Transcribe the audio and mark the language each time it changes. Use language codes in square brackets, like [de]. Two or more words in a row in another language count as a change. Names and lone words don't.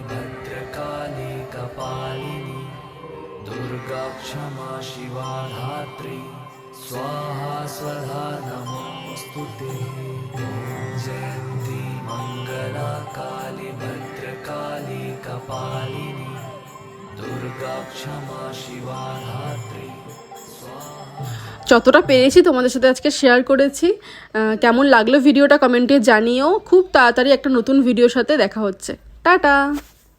[sa] भद्रकाली कपालिनी दुर्गा क्षमा शिवा धात्री स्वाहा स्वधा नमोऽस्तुते जयन्ती मङ्गला काली भद्रकाली कपालिनी दुर्गा क्षमा शिवा धात्री [bn] যতটা পেরেছি তোমাদের সাথে আজকে শেয়ার করেছি। কেমন লাগলো ভিডিওটা কমেন্টে জানিও। খুব তাড়াতাড়ি একটা নতুন ভিডিওর সাথে দেখা হচ্ছে। টাটা।